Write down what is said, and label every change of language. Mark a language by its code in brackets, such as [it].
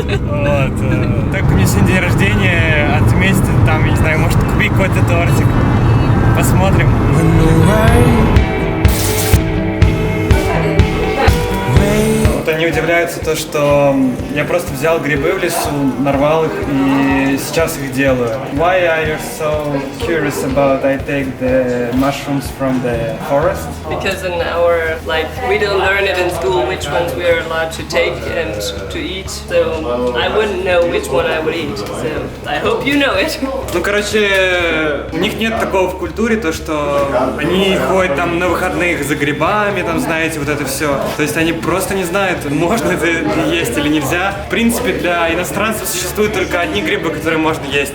[ru] Вот. Так как у меня сегодня день рождения, отметить там, я не знаю, может купить какой-то тортик. Посмотрим. Вот они удивляются то, что я просто взял грибы в лесу, нарвал их и сейчас их делаю. [en] Why are you so curious about I take the mushrooms from the forest? Because in our, like, we don't learn it in school which ones we are allowed to take and to eat. So I wouldn't know which one I would eat. So I hope you know it. [ru] Ну, короче, у них нет такого в культуре, то, что они ходят там на выходных за грибами, там, знаете, вот это все. То есть они просто не знают, можно это есть или нельзя. В принципе, для иностранцев существуют только одни грибы, которые можно есть.